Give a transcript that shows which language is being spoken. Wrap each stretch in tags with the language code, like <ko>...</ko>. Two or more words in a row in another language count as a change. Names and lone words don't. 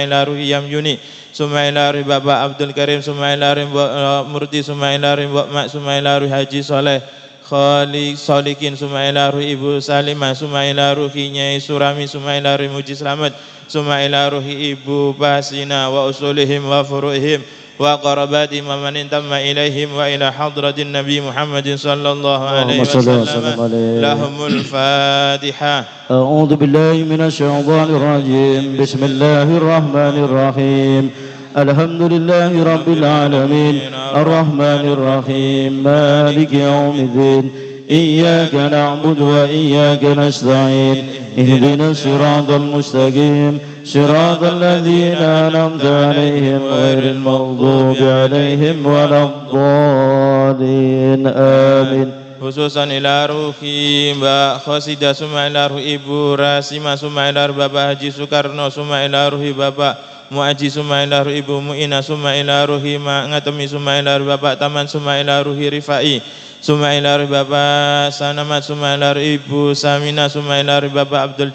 <ar>إلى روح Yamyuni ثم إلى روح Bapak Abdul Karim ثم إلى روح Mbak Murti ثم إلى روح Mbak Mak ثم إلى روح Haji Soleh Khalik Solikin ثم إلى روح Ibu Salimah ثم إلى روح Nyai Surami ثم إلى روح Muji Slamet ثم إلى روح Ibu Basina وأصولهم وفروعهم وقرابتهم ومن انتمى إليهم وإلى حضرة النبي محمد صلى الله عليه وسلم لهم الفاتحة. أعوذ بالله من الشيطان الرجيم بسم الله الرحمن الرحيم الحمد لله رب العالمين الرحمن الرحيم مالك يوم الدين إياك نعبد وإياك نستعين اهدنا الصراط المستقيم صراط الذين أنعمت عليهم غير المغضوب عليهم ولا الضالين آمين. خصوصا إلى روح Mbak Khosidah ثم إلى روح Ibu Rasima ثم إلى روح Bapak Haji Soekarno ثم إلى روح Bapak Muaji ثم إلى روح Ibu Mu'ina ثم إلى روح Mak Ngatemi ثم إلى روح Bapak Taman ثم إلى روح Rifai ثم إلى روح Bapak Sanamat ثم إلى روح Ibu Samina summa ila ruhi Bapak Abdul</ar>